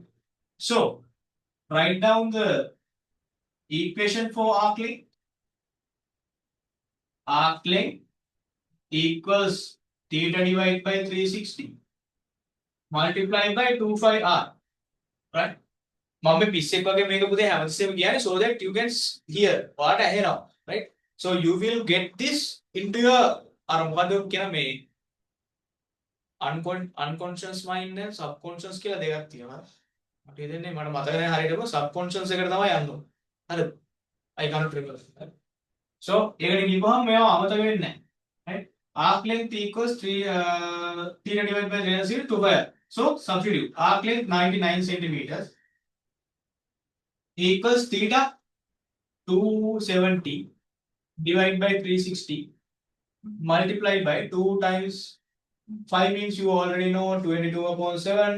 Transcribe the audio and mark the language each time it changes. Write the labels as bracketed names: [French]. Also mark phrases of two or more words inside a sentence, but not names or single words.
[English] So write down the equation for arc length. Arc length equals theta divided by 360 multiplied by 25r, right? [Sinhala] මම පිස්සෙක් වගේ මේක පුතේ හැමතිස්සෙම කියන්නේ [English] so that you can hear what I hear now, right? So you will get this into your [Sinhala] අර මොකද කියන මේ [English] unconscious mind and subconscious [Sinhala] කියලා දෙකක් තියෙනවා. මට හිතෙන්නේ මට මතක නැහැ හරියටම subconscious එකට තමයි යන්න ඕනේ. හරිද? [English] I can't remember. [Sinhala] So ඒකට ගිහුවම මේවා අමතක වෙන්නේ නැහැ. [English] Right? Arc length equals 3 theta divided by 0 So substitute arc length 99 centimeters equals theta 270 divided by 360 multiplied by 2 times 5 means you already know 22 upon 7.